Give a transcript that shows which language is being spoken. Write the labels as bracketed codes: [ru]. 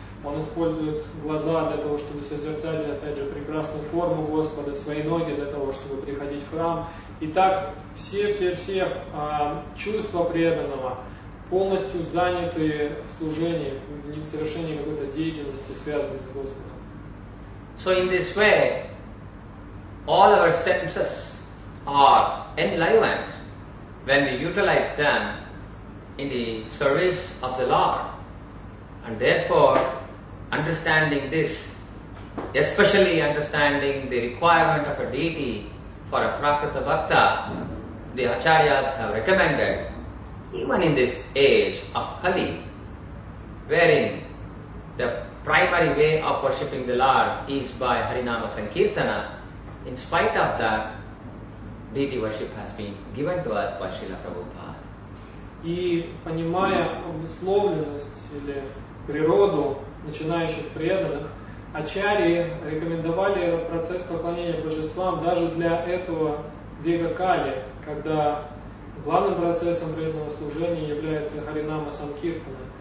[ru] Он использует глаза для того, чтобы созерцать, опять же, прекрасную форму Господа, свои ноги для того, чтобы приходить в храм. И так все чувства преданного полностью заняты в служении, в совершении какой-то деятельности, связанной с Господом. [en] So in this way, all our senses are enlivened when we utilize them in the service of the Lord. And therefore, understanding this, especially understanding the requirement of a deity for a prakrita bhakta, the acharyas have recommended, even in this age of Kali, wherein the primary way of worshipping the Lord is by Harinama Sankirtana, in spite of that, deity worship has been given to us by Srila Prabhupada. [ru] И понимая обусловленность или природу начинающих преданных, ачарьи рекомендовали процесс поклонения божествам даже для этого века Кали, когда главным процессом преданного служения является Харинама Санкиртана.